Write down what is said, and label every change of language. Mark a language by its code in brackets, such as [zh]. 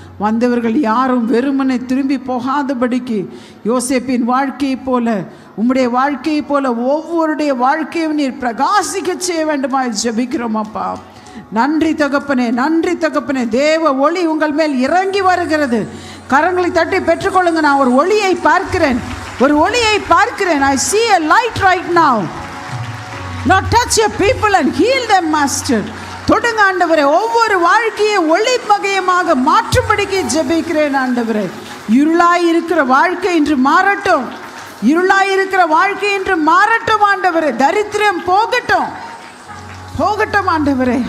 [ta] வந்தவர்கள் யாரும் வெறுமனை திரும்பி போகாதபடிக்கு யோசேப்பின் வாழ்க்கையை போல, உம்முடைய வாழ்க்கையை போல ஒவ்வொருடைய வாழ்க்கையும் நீர் பிரகாசிக்க செய்ய வேண்டுமாய் ஜெபிக்கிறோம் அப்பா. நன்றி தகப்பனே, நன்றி தகப்பனே. தேவ ஒளி உங்கள் மேல் இறங்கி வருகிறது. கரங்களை தட்டி பெற்றுக்கொள்ளுங்க. நான் ஒரு ஒளியை பார்க்கிறேன், ஒரு ஒளியை பார்க்கிறேன். [en] I see a light right now. Now touch your people and heal them, master. [ta] தொடுங்க ஆண்டவரே, ஒவ்வொரு வாழ்க்கையை ஒளி மகையமாக மாற்றும்படிக்கு ஜெபிக்கிறேன் ஆண்டவரே. இருளாய் இருக்கிற வாழ்க்கை இன்று மாறட்டும், இருளாய் இருக்கிற வாழ்க்கை இன்று மாறட்டும் ஆண்டவரே. தரித்திரம் போகட்டும், போகட்டும் ஆண்டவரே.